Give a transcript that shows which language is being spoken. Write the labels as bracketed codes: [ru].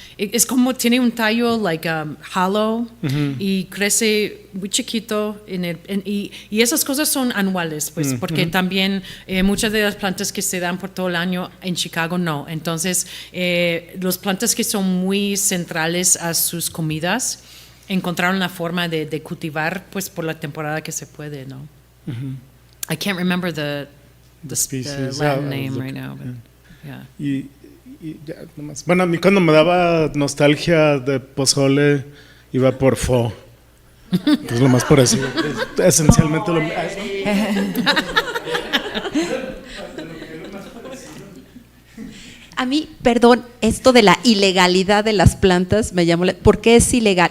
[es] Es como tiene un tallo hollow y crece muy chiquito y esas cosas son anuales, pues, porque también muchas de las plantas que se dan por todo el año en Chicago no. Entonces, las plantas que son muy centrales a sus comidas encontraron la forma de cultivar, pues, por la temporada que se puede, ¿no? [en] I can't remember the Latin name right now, but [es] Y ya, nomás. Bueno, a mí cuando me daba nostalgia de pozole iba por pho. Pues lo más por eso. Esencialmente lo mismo. A mí, perdón, esto de la ilegalidad de las plantas me llamó. ¿Por qué es ilegal?